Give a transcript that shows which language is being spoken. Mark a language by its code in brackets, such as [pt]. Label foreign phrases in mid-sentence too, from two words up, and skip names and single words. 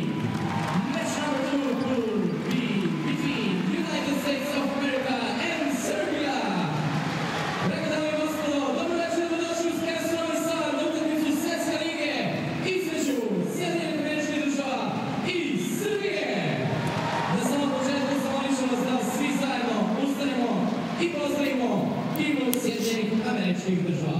[en] Match number 2 will be between United States of America and Serbia. [bs] Dame i gospodo, dobro večer, dobrodošli u Skersnovi sa utakmicu Svjetske lige između Sjedinjenih Američkih Država i Srbije. Na samom početku zamolićemo vas da svi zajedno ustanemo i pozdravimo timu Sjedinjenih Američkih Država.